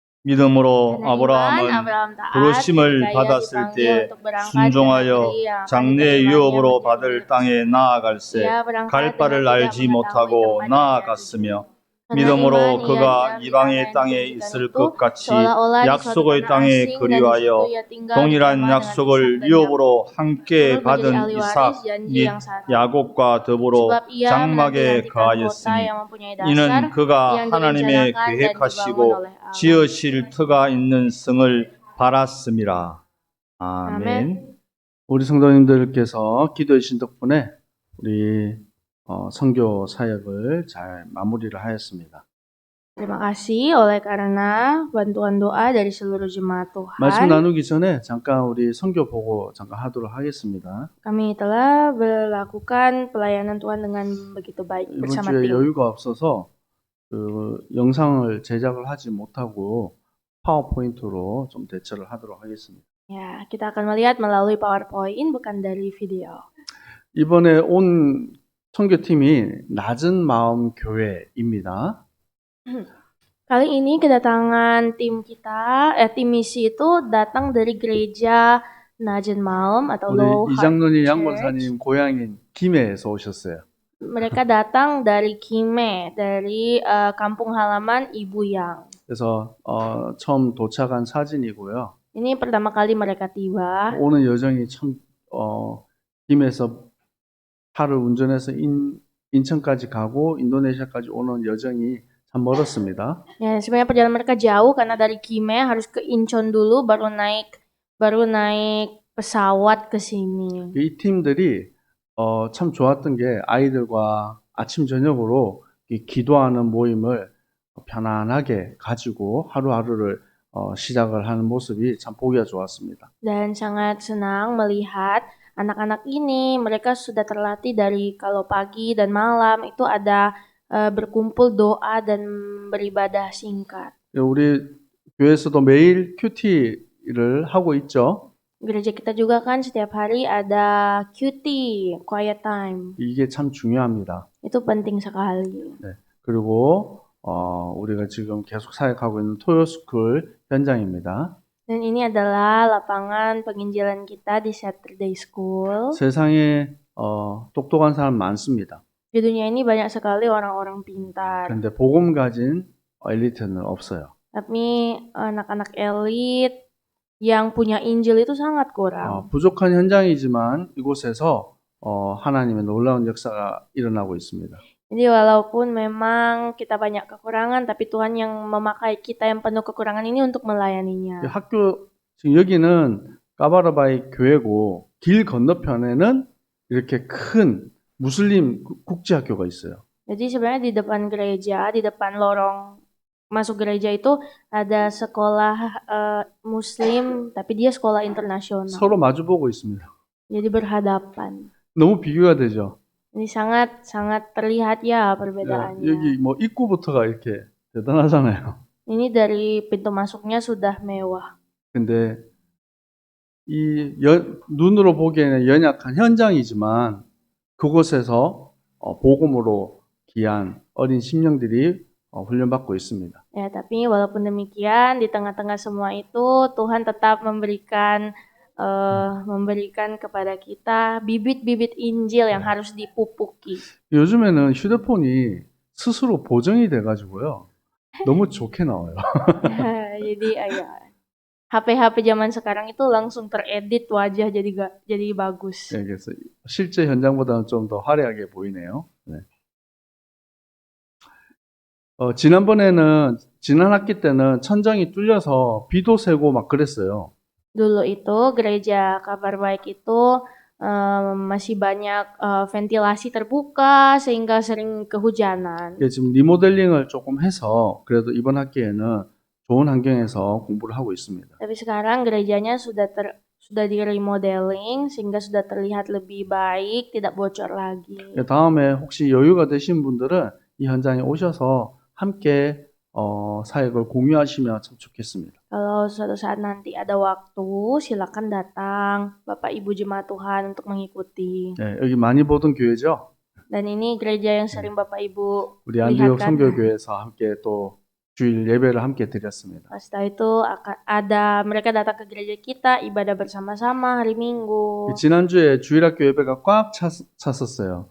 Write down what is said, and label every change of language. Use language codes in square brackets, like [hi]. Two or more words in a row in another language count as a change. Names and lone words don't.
[ko] 믿음으로 [id] Karena iman, [ko] 아브라함은 [id] Abraham taat [ko] 부르심을 [id] ketika ia [ko] 받았을 [id] dipanggil [ko] 때 [id] untuk berangkat ke [ko] 순종하여 [id] negeri yang akan [ko] 장래 [id] diterimanya [ko] 유업으로 [id] menjadi [ko] 받을 땅에 나아갈새 [id] Ia berangkat [ko] 갈 [id] dengan [ko] 바를 [id] tidak [ko] 알지 [id] mengetahui [ko] 못하고 [id] tempat yang ia [ko] 나아갔으며 [id] tuju. Karena [ko] 믿음으로 [id] iman, ia [ko] 그가 [id] diam di tanah [ko] 이방의 [id] yang [ko] 땅에 [id] dijanjikan [ko] 있을 [id] itu, [ko] 것 같이 [id] seolah-olah di suatu [ko] 약속의 [id] tanah [ko] 땅에 [id] asing, dan di situ [ko] 그리하여 [id] ia tinggal [ko] 동일한 [id] bersama dengan Ishak [ko] 약속을 [id] dan [ko] 유업으로 [id] Yakub. [ko] 함께 [id] Turut menjadi [ko] 받은 [id] ahli waris [ko] 이삭 [id] janji [ko] 및 [id] yang satu. [ko] 야곱과 더불어 [id] Sebab ia [ko] 장막에 [id] menanti-nantikan kota [ko] 거하였으니 [id] yang mempunyai dasar, [ko] 이는 그가 [id] yang [ko] 하나님의 [id] direncanakan dan dibangun [ko] 계획하시고 [id] oleh Allah. [ko] 지으실 터가 있는 성을 바랐음이라. [id] Amin. [ko] 아멘. 우리 성도님들께서 기도해 주신 덕분에 우리 선교 사역을 잘 마무리를 하였습니다. [id] Terima kasih oleh karena bantuan doa dari seluruh jemaat [ko] 말씀 [id] Tuhan. [ko] 나누기 전에 잠깐 우리 선교 보고 잠깐 하도록 하겠습니다. [id] Kami telah melakukan pelayanan Tuhan dengan begitu baik [ko] 이번 [id] bersama [ko] 주에 [id] tim. [ko] 여유가 없어서 그 영상을 제작을 하지 못하고 파워포인트로 좀 대처를 하도록 하겠습니다. [id] Ya, kita akan melihat melalui PowerPoint bukan dari video. [ko] 이번에 온 선교팀이 낮은 마음 교회입니다. [id] Kali ini kedatangan tim kita, tim misi itu datang dari gereja Najen Maum atau Low [ko] 우리 [id] Heart [ko] 이장로님 [id] Church. [ko] 양권사님 고향인 김해에서 오셨어요. [id] Mereka datang dari Kime, dari kampung halaman Ibu Yang. [ko] 그래서 처음 도착한 사진이고요. [id] Ini pertama kali mereka tiba. [ko] 오는 여정이 참 김해에서 차를 운전해서 인천까지 가고 인도네시아까지 오는 여정이 참 멀었습니다. [id] Ya, sebenarnya perjalanan mereka jauh karena dari Kime harus ke Incheon dulu baru naik pesawat ke sini. [ko] 이 팀들이 참 좋았던 게 아이들과 아침 저녁으로 기도하는 모임을 편안하게 가지고 하루하루를 시작을 하는 모습이 참 보기가 좋았습니다. [id] Dan sangat senang melihat anak-anak ini, mereka sudah terlatih dari kalau pagi dan malam itu ada berkumpul doa dan beribadah singkat. [ko] 우리 교회에서도 매일 큐티를 하고 있죠. [id] Gereja kita juga kan setiap hari ada QT, [en] quiet time. [ko] 이게 참 중요합니다. [id] Itu penting sekali. [ko] 네. 그리고 우리가 지금 계속 사역하고 있는 토요스쿨 현장입니다. [id] Dan ini adalah lapangan penginjilan kita di Saturday School. [ko] 세상에 똑똑한 사람 많습니다. [id] Di dunia ini banyak sekali orang-orang pintar. [ko] 그런데 복음 가진 엘리트는 없어요. [id] Tapi anak-anak elit yang punya Injil itu sangat kurang. [ko] 부족한 현장이지만 이곳에서 하나님의 놀라운 역사가 일어나고 있습니다. [id] Jadi walaupun memang kita banyak kekurangan, tapi Tuhan yang memakai kita yang penuh kekurangan ini untuk melayaninya. [ko] 학교 지금 여기는 까바라바이 교회고 길 건너편에는 이렇게 큰 무슬림 국제학교가 있어요. [id] Jadi sebenarnya di depan gereja, di depan lorong masuk gereja itu ada sekolah Muslim, tapi dia sekolah internasional. [ko] 서로 마주보고 있습니다. [id] Jadi berhadapan. [ko] 너무 비교가 되죠. [id] Ini sangat terlihat ya perbedaannya. [ko] 여기 뭐 입구부터가 이렇게 대단하잖아요. [id] Ini dari pintu masuknya sudah mewah. [ko] 근데 이 눈으로 보기에는 연약한 현장이지만 그곳에서 복음으로 귀한 어린 심령들이 훈련받고 있습니다. [id] Ya, tapi walaupun demikian di tengah-tengah semua itu Tuhan tetap memberikan kepada kita bibit-bibit Injil yang harus dipupuki. [ko] 요즘에는 휴대폰이 스스로 보정이 돼가지고요. 너무 좋게 나와요. [id] Jadi ya, HP zaman sekarang itu langsung teredit wajah jadi bagus. [ko] 네, 그래서 실제 현장보다는 좀 더 화려하게 보이네요. 네. 지난 학기 때는 천장이 뚫려서 비도 새고 막 그랬어요. [id] Dulu itu gereja Kabar Baik itu masih banyak ventilasi terbuka sehingga sering kehujanan. [ko] 지금 리모델링을 조금 해서 그래도 이번 학기에는 좋은 환경에서 공부를 하고 있습니다. [id] Tapi sekarang gerejanya sudah di remodeling sehingga sudah terlihat lebih baik, tidak bocor lagi. [ko] 다음에 혹시 여유가 되신 분들은 이 현장에 오셔서 함께 사역을 공유하시면 참 좋겠습니다. [id] Kalau suatu saat nanti ada waktu, silakan datang Bapak Ibu Jemaat Tuhan untuk mengikuti. [ko] 네, 여기 많이 보던 교회죠? [id] Dan ini gereja yang sering Bapak Ibu [ko] 우리 안디옥 [id] lihatkan. [ko] 선교교회에서 함께 또 주일 예배를 함께 드렸습니다. [id] Setelah itu mereka datang ke gereja kita, ibadah bersama-sama hari Minggu. [ko] 지난주에 주일학교 예배가 꽉 찼었어요.